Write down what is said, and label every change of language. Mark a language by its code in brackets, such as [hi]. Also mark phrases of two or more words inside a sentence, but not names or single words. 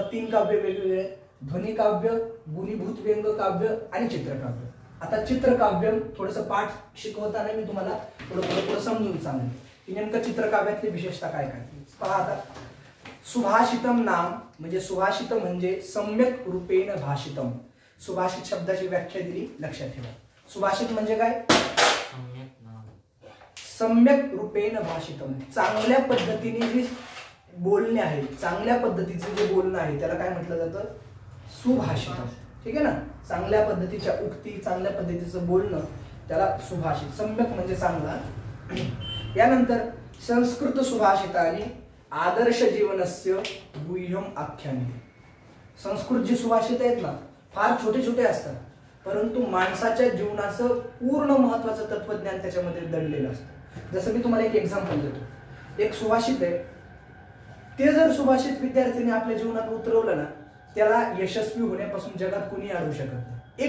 [mr] 3 काव्य वेगवेगळे, ध्वनी काव्य, गुणीभूत व्यंग काव्य आणि चित्रकाव्य। आता चित्रकाव्य थोडंसं पाठ शिकवताना मी तुम्हाला थोडं समजून सांगेन की नेमकं चित्रकाव्यातली विशेषता काय काय। पहा आता, [sa] सुभाषितम नाम [mr] म्हणजे सुभाषित म्हणजे [sa] सम्यक रूपेण भाषितम. [mr] सुभाषित शब्दाची व्याख्या दिली, लक्षात ठेवा. सुभाषित म्हणजे काय? [sa] सम्यक रूपेण भाषितम, [mr] चांगल्या पद्धतीने जे बोलणे आहे, चांगल्या पद्धतीचं जे बोलणं आहे त्याला काय म्हटलं जातं? सुभाषितम. ठीक आहे ना. चांगल्या पद्धतीच्या उक्ती, चांगल्या पद्धतीचं बोलणं त्याला सुभाषित. सम्यक म्हणजे चांगला. [sa] यानंतर संस्कृत सुभाषितानी आदर्श जीवनस्य गुह्यम आख्यानते. [mr] संस्कृत जे सुभाषित आहेत ना फार छोटे छोटे असतात, परंतु माणसाच्या जीवनाचं पूर्ण महत्वाचं तत्वज्ञान त्याच्यामध्ये दडलेलं असतं. जसं मी तुम्हाला एक एक्झाम्पल देतो. एक सुभाषित आहे, ते जर सुभाषित विद्यार्थ्यांनी आपल्या जीवनात उतरवलं ना त्याला यशस्वी होण्यापासून जगात कुणी अडवू शकत नाही.